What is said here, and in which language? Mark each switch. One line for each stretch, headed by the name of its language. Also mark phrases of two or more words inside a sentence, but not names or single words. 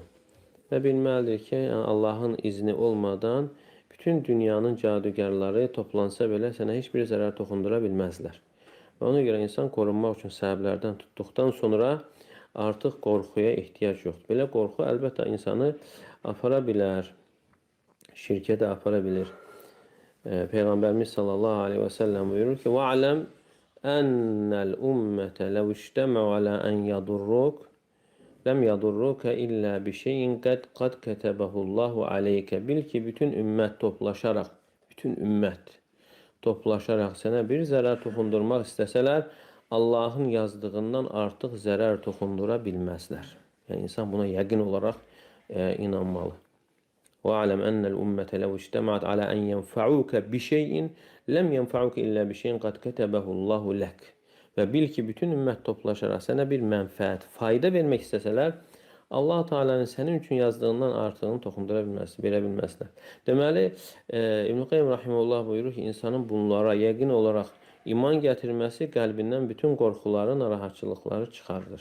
Azerbaijani: Və bilməlidir ki, Allahın izni olmadan bütün dünyanın cadugarları toplansa belə sənə heç bir zərər toxundura bilməzlər. Və ona görə insan qorunmaq üçün səbəblərdən tutduqdan sonra artıq qorxuya ehtiyac yoxdur. Belə qorxu əlbəttə insanı apara bilər, şirkə də apara bilir. Peyğəmbərimiz
Arabic: صلى الله عليه وسلم
Azerbaijani: buyurur ki,
Arabic: وَعْلَمْ أَنَّ الْأُمَّةَ لَوْ اجْتَمَعُوا عَلَى أَنْ يَضُرُّوكَ لم يضروك إلا بشيء قد كتبه الله عليك.
Azerbaijani: Bil ki, bütün ümmət toplaşaraq sənə bir zərər toxundurmaq istəsələr, Allahın yazdığından artıq zərər toxundura bilməzlər. Yəni, insan buna yəqin olaraq inanmalı.
Arabic: وَعَلَمْ أَنَّ الْأُمَّةَ لَوْ اجْتَمَعَتْ عَلَى أَنْ يَنْفَعُوكَ بِشَيْءٍ لَمْ يَنْفَعُوكَ إِلَّا بِشَيْءٍ قَدْ كَتَبَهُ اللّٰهُ لَكَ.
Azerbaijani: Və bil ki, bütün ümmət toplaşaraq sənə bir mənfəət, fayda vermək istəsələr, Allah Teala'nın sənin üçün yazdığından artığını toxundura verə bilməzlər. Deməli, İbn-i Qayyim Rahimullah buyurur ki, insanın bunlara yəqin olaraq iman gətirməsi qəlbindən bütün qorxuları, narahatçılıqları çıxardır.